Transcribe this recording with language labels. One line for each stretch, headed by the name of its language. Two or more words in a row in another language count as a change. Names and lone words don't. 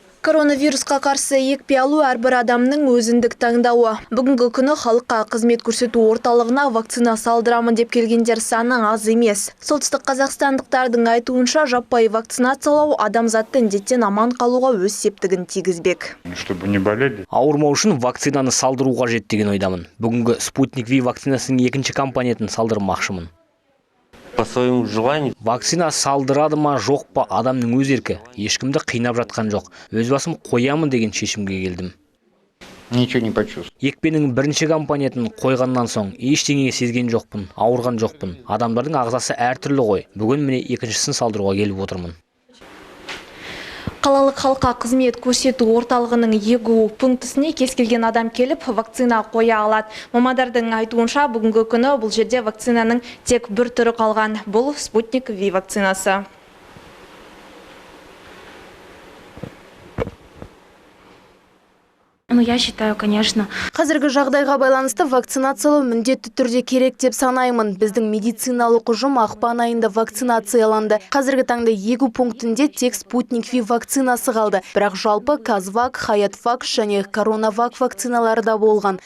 Kazakh: Коронавирусқа қарсы екпе алу әрбір адамның өзіндік таңдауы. Бүгінгі күні халыққа қызмет көрсету орталығына вакцина салдырамын деп келгендер саны аз емес. Солтүстік қазақстандықтардың айтуынша жаппай вакцинациялау адамзатты індеттен аман қалуға өз септігін тигізбек.
Russian: Чтобы не болели.
Kazakh: Ауырмау үшін вакцинаны салдыру қажет деген ойдамын. Бүгінгі Спутник V вакцинасының екінші компонентін салдырмақшымын.
Russian: По своему желанию.
Kazakh: Вакцина салдырады ма жоқ па адамның өз еркі. Ешкімді қинап жатқан жоқ. Өз басым қоямын деген шешімге келдім.
Russian: Ничего не почувствовал.
Kazakh: Екпенің бірінші компонентін қойғаннан соң ештеңе сезген жоқпын, ауырған жоқпын. Адамдардың ағзасы әртүрлі ғой. Бүгін міне екіншісін салдыруға келіп отырмын. Қалалық халыққа қызмет көрсету орталығының егу пунктісіне кез келген адам келіп вакцина қоя алады. Мамандардың айтуынша бүгінгі күні бұл жерде вакцинаның тек бір түрі қалған. Бұл Спутник V вакцинасы.
Russian: Я считаю, конечно.
Kazakh: Қазіргі жағдайға байланысты вакцинациялау міндетті түрде керек деп санаймын. Біздің медициналық ұжым ақпан айында вакцинацияланды. Қазіргі таңда егу пунктінде тек Спутник V вакцинасы қалды. Бірақ жалпы Казвак, Хаятвак және Коронавак вакциналары да болған.